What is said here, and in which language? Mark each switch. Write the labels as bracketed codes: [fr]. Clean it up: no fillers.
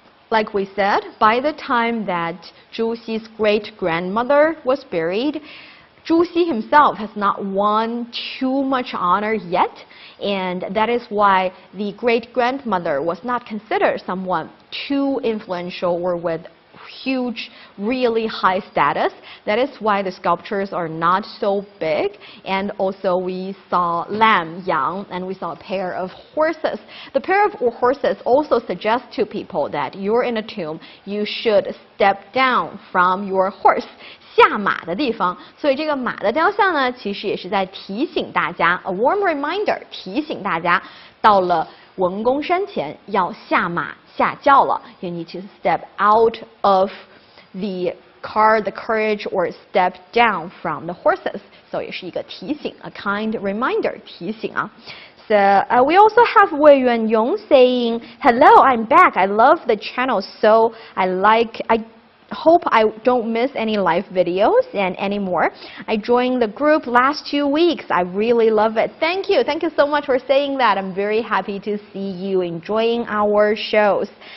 [en] like we said, by the time that Zhu Xi's great-grandmother was buried, Zhu Xi himself has not won too much honor yet, and that is why the great-grandmother was not considered someone too influential or with huge, really high status. That is why the sculptures are not so big. And also we saw lamb, yang, and we saw a pair of horses. The pair of horses also suggests to people that you're in a tomb, you should step down from your horse. [zh] 下马的地方，所以这个马的雕像呢，其实也是在提醒大家 ， [en] a warm reminder， [zh] 提醒大家到了文公山前要下马下轿了。 [en] You need to step out of the car, the carriage, or step down from the horses. [zh] 所以也是一个提醒 ， [en] a kind reminder， [zh] 提醒啊。 [en] So we also have Wei Yuanyong saying, "Hello, I'm back. I love the channel, so I hope I don't miss any live videos and anymore. I joined the group last 2 weeks. I really love it. Thank you. Thank you so much for saying that. I'm very happy to see you enjoying our shows."